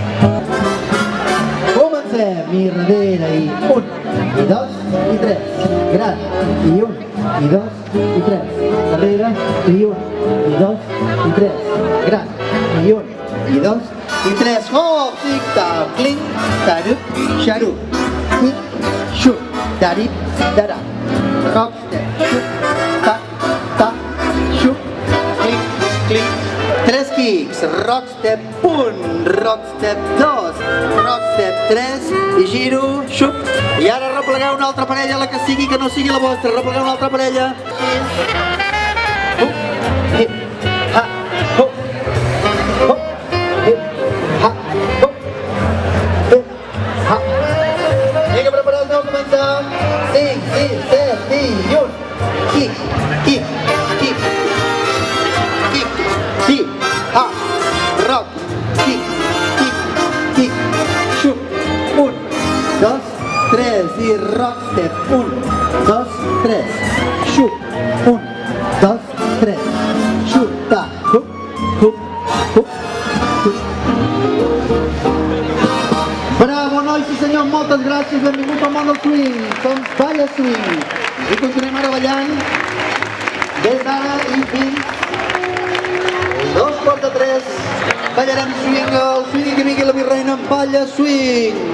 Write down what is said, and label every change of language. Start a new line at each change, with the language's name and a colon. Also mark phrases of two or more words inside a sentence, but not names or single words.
Catalan: Comencem. I darrere, i 1, i 2, i 3. Gran, i 1, i 2, i 3. Darrere, i 1, i 2, i 3. Gran, i 1, i 2, i 3. Hop, tic-tac, clinc, tarup, xarup. Tic, xup, darip, darap. Rockstep, xup, tac, tac, xup, clinc, clinc.
English: 3 kicks, rockstep 1, rockstep 2, rockstep 3,
Catalan: i giro, xup. I ara replegueu una altra parella, la que sigui, que no sigui la vostra. Replegueu una altra parella. Hip, ha, hop, hop, hip, ha, hop, hip, ha. Vinga, preparats, aneu a començar. 5, 6, 7 i 1.
English: Kick, kick, kick. Kick, ha, rock, kick, kick, kick,
Catalan: xup, 1, 2, 3, i rockstep, 1, 2, 3, xup, 1, 2, 3, xup, ta, hup, hup, hup, hup. Bravo, nois i senyors, moltes gràcies, benvinguts al món del swing, som Balla Swing, i continuem ara ballant, des d'ara i fins 2:45, ballarem swing, el swing que vingui la virreina en Balla Swing.